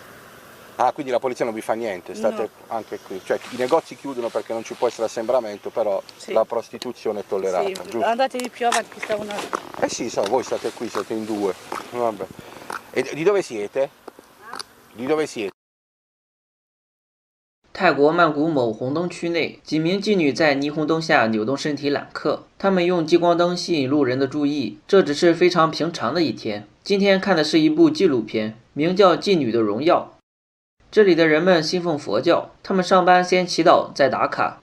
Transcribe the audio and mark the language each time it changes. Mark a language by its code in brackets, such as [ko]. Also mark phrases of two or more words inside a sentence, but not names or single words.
[it] Ah, quindi la polizia non vi fa niente, state anche qui. Cioè i negozi chiudono perché non ci può essere assembramento, però la prostituzione è tollerata, giusto? Andatevi più avanti, che sta una... Sì, voi state qui, siete in due. Vabbè. E di dove siete? Di dove siete? [zh] 泰国曼谷某红灯区内，几名妓女在霓虹灯下扭动身体揽客，她们用激光灯吸引路人的注意。这只是非常平常的一天。今天看的是一部纪录片，名叫《妓女的荣耀》。这里的人们信奉佛教，他们上班先祈祷，再打卡。